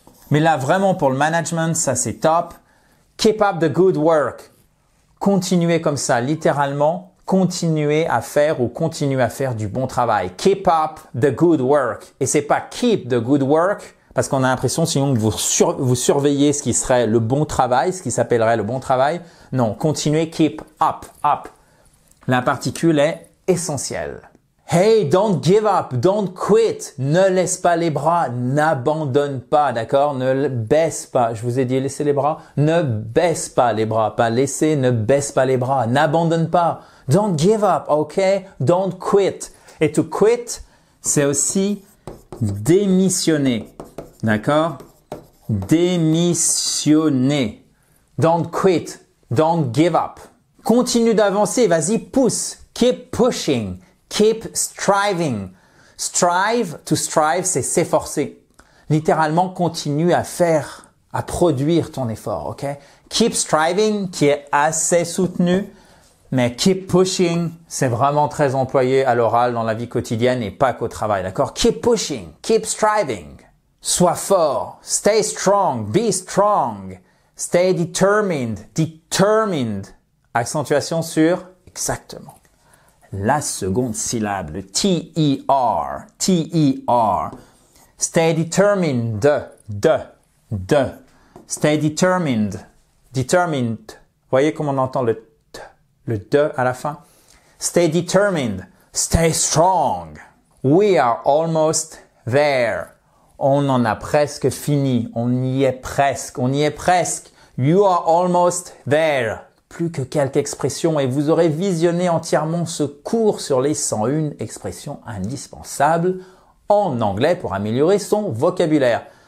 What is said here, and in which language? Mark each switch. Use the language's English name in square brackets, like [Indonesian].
[French] Mais là, vraiment, pour le management, ça, c'est top. [English] Keep up the good work. [French] Continuez comme ça, littéralement. Continuez à faire ou continuez à faire du bon travail. [English] Keep up the good work. [French] Et c'est pas keep the good work, parce qu'on a l'impression sinon que vous surveillez ce qui serait le bon travail, ce qui s'appellerait le bon travail. Non, continuez, keep up, up. La particule est essentielle. [English] Hey, don't give up, don't quit. [French] Ne laisse pas les bras, n'abandonne pas, d'accord? Ne baisse pas. Je vous ai dit laissez les bras. Ne baisse pas les bras, pas laisser, ne baisse pas les bras, n'abandonne pas. [English] Don't give up, ok? Don't quit. [French] Et to quit, c'est aussi démissionner, d'accord? [English] Démissionner. Don't quit, don't give up. [French] Continue d'avancer, vas-y, pousse. [English] Keep pushing. Keep striving. Strive, to strive, [French] c'est s'efforcer. Littéralement, continue à faire, à produire ton effort, ok? Keep striving, qui est assez soutenu, mais keep pushing, c'est vraiment très employé à l'oral dans la vie quotidienne et pas qu'au travail, d'accord? [English] Keep pushing, keep striving. [French] Sois fort, [English] stay strong, be strong. Stay determined, determined. [French] Accentuation sur exactement. La seconde syllabe, le T-E-R, T-E-R. [English] Stay determined, de. Stay determined, determined. [French] Voyez comment on entend le T, le de à la fin? [English] Stay determined, stay strong. We are almost there. [French] On en a presque fini, on y est presque. [English] You are almost there. [French] Plus que quelques expressions et vous aurez visionné entièrement ce cours sur les 101 expressions indispensables en anglais pour améliorer son vocabulaire.